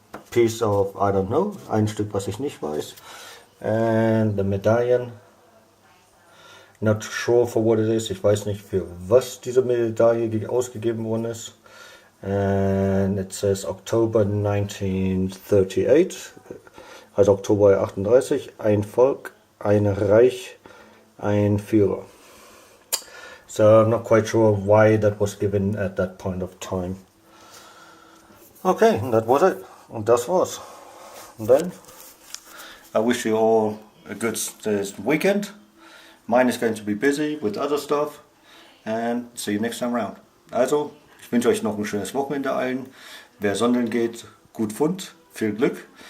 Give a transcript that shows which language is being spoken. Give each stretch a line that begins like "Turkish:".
English: Piece of, I don't know,
German: ein Stück, was ich nicht weiß,
English: and the medallion, not sure for what it is,
German: ich weiß nicht für was diese Medaille ausgegeben worden ist,
English: and it says October 1938,
German: also Oktober 38, ein Volk, ein Reich, ein Führer.
English: So I'm not quite sure why that was given at that point of time. Okay, that was it.
German: Und das war's.
English: And then I wish you all a good weekend. Mine is going to be busy with other stuff. And see you next time round.
German: Also, ich wünsche euch noch ein schönes Wochenende allen. Wer sondeln geht, gut Fund, viel Glück.